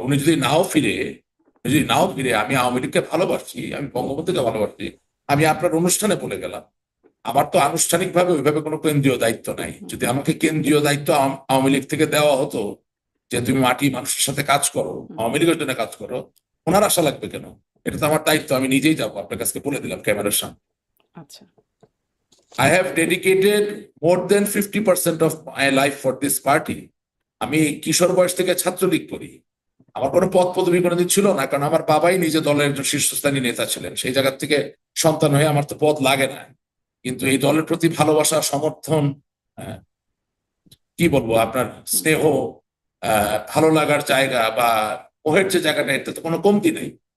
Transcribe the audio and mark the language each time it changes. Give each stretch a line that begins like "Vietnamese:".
Bangla: উনি যদি নাও ফিরে, আমি আওয়ামী লীগকে ভালোবাসি, আমি বঙ্গবন্ধুকে ভালোবাসি, আমি আপনার অনুষ্ঠানে বলে গেলাম, আমার তো আনুষ্ঠানিকভাবে ওইভাবে কোনো কেন্দ্রীয় দায়িত্ব নাই। যদি আমাকে কেন্দ্রীয় দায়িত্ব আওয়ামী লীগ থেকে দেওয়া হতো যে তুমি মাটি মানুষের সাথে কাজ করো, আওয়ামী লীগের জন্য কাজ করো, ওনার আশা লাগবে কেন? এটা তো আমার দায়িত্ব, আমি নিজেই যাবো, আপনার কাছে বলে দিলাম ক্যামেরার সামনে। আচ্ছা,
English: I have dedicated more than 50% of my life for this party.
Bangla: আমি কিশোর বয়স থেকে ছাত্রলীগ করি, আমার কোনো পদ পদবি কোনোদিন ছিল না, কারণ আমার বাবাই নিজে দলের একজন শীর্ষস্থানীয় নেতা ছিলেন। সেই জায়গা থেকে সন্তান হয়ে আমার তো পদ লাগে না, কিন্তু এই দলের প্রতি ভালোবাসা, সমর্থন, আহ, কি বলবো, আপনার স্নেহ, ভালো লাগার জায়গা বা মোহের যে জায়গাটা, এতে তো কোনো কমতি নেই।